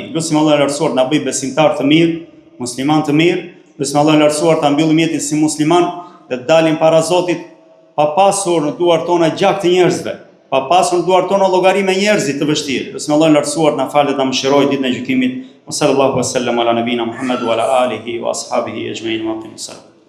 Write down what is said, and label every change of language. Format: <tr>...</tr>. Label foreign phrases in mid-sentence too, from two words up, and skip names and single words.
<sq>Lutim Allahun e lartësuar na bëj besimtar të mirë, musliman të mirë. Lutim Allahun e lartësuar ta mbyllim jetën si musliman dhe të dalim para Zotit pa pasur në duart tona gjak të njerëzve, pa pasur në duart tona llogari me njerëzit të vështirë. Lutim Allahun e lartësuar na falë dhe na mëshirojë ditën e gjykimit.</sq> <ar>صلى الله عليه وسلم على نبينا محمد وعلى آله وأصحابه أجمعين وأقم سلام.</ar>